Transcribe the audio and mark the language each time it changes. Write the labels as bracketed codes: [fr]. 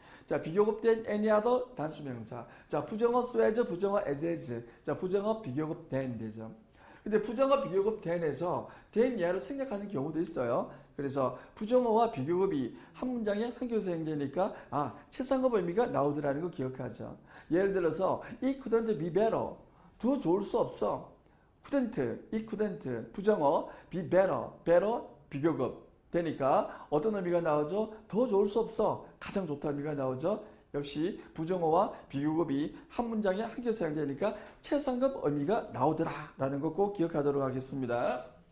[ko] 자, 비교급된 any other 단수명사. 자, 부정어 so as, 부정어 as. 자, 부정어 비교급 than 되죠. 근데 부정어 비교급 than에서 than 이하를 생략하는 경우도 있어요. 그래서 부정어와 비교급이 한 문장에 한 개로 사용되니까 최상급 의미가 나오더라는 거 기억하죠. [en] 예를 들어서 it couldn't be better. [ko] 더 좋을 수 없어. [en] it couldn't [ko] 부정어 [en] be better [ko] 비교급 되니까 어떤 의미가 나오죠? 더 좋을 수 없어. 가장 좋다 의미가 나오죠. 역시 부정어와 비교급이 한 문장에 한 개 사용되니까 최상급 의미가 나오더라라는 거 꼭 기억하도록 하겠습니다.